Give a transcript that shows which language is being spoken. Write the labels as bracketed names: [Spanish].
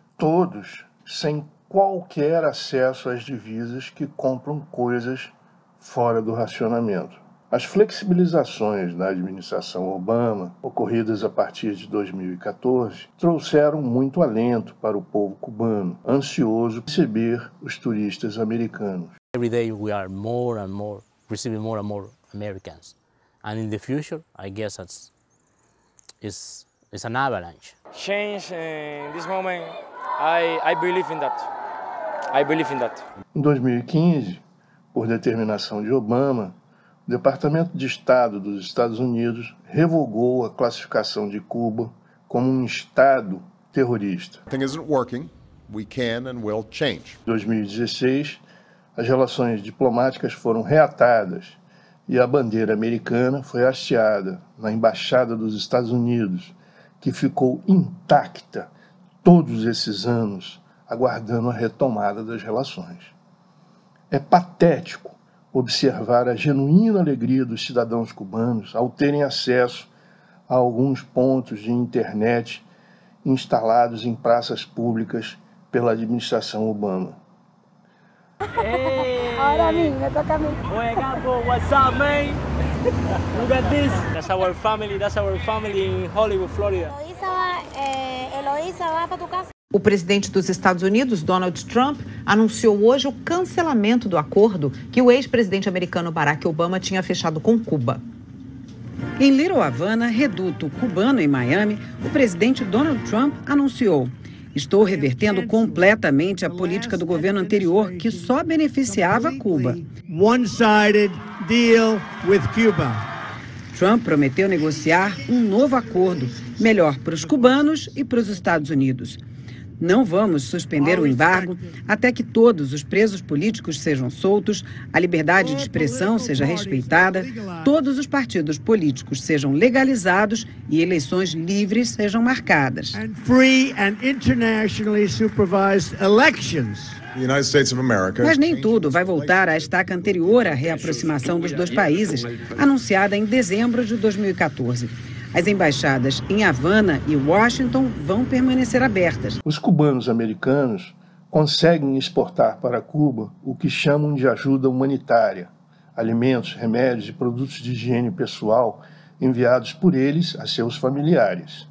[Portuguese] Todos sem qualquer acesso às divisas que compram coisas fora do racionamento. As flexibilizações da administração Obama, ocorridas a partir de 2014, trouxeram muito alento para o povo cubano, ansioso por receber os turistas americanos. [English] Every day we are more and more, receiving more and more Americans. And in the future, I guess it's an avalanche. Change in this moment, I believe in that. I believe in that. [Portuguese] Em 2015, por determinação de Obama, o Departamento de Estado dos Estados Unidos revogou a classificação de Cuba como um Estado terrorista. [English] Thing isn't working. We can and will change. [Portuguese] Em 2016, as relações diplomáticas foram reatadas e a bandeira americana foi hasteada na Embaixada dos Estados Unidos, que ficou intacta todos esses anos, aguardando a retomada das relações. É patético observar a genuína alegria dos cidadãos cubanos ao terem acesso a alguns pontos de internet instalados em praças públicas pela administração Obama. [Spanish] Ahora a mí, me toca a mí. Oye, [English] Capo, what's up, man? Look at this. That's our family in Hollywood, Florida. [Portuguese] Eloísa, vai para [Spanish] tu [Portuguese] casa. O presidente dos Estados Unidos, Donald Trump, anunciou hoje o cancelamento do acordo que o ex-presidente americano Barack Obama tinha fechado com Cuba. Em Little Havana, reduto cubano em Miami, o presidente Donald Trump anunciou: "Estou revertendo completamente a política do governo anterior que só beneficiava Cuba." [English] One-sided deal with Cuba. [Portuguese] Trump prometeu negociar um novo acordo, melhor para os cubanos e para os Estados Unidos. Não vamos suspender o embargo até que todos os presos políticos sejam soltos, a liberdade de expressão seja respeitada, todos os partidos políticos sejam legalizados e eleições livres sejam marcadas. [English] And free and internationally supervised elections. [Portuguese] Mas nem tudo vai voltar à estaca anterior à reaproximação dos dois países, anunciada em dezembro de 2014. As embaixadas em Havana e Washington vão permanecer abertas. Os cubanos americanos conseguem exportar para Cuba o que chamam de ajuda humanitária, alimentos, remédios e produtos de higiene pessoal enviados por eles a seus familiares.